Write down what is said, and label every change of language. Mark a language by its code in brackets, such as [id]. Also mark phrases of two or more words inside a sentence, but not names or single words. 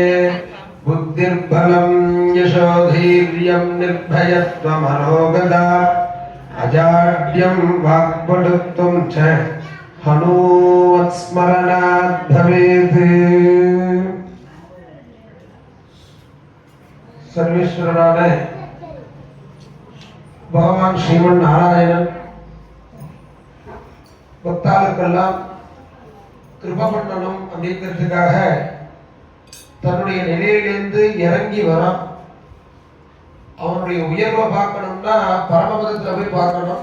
[sa] बुद्धिर्बलं यशोधैर्यं निर्भयत्वमरोगता अजाड्यं वाक्पटुत्वं च हनूमत्स्मरणात् भवेत्। [ta] सर्वेश्वरनाன பகவான் ஸ்ரீமன் நாராயணன் பக்தாளுக்கெல்லாம் கிருப பண்ணணும் அப்படிங்கிறதுக்காக தன்னுடைய நிலையிலிருந்து இறங்கி வரான். அவனுடைய உயர்வை பார்க்கணும்னா பரமபதத்தில் போய் பார்க்கணும்.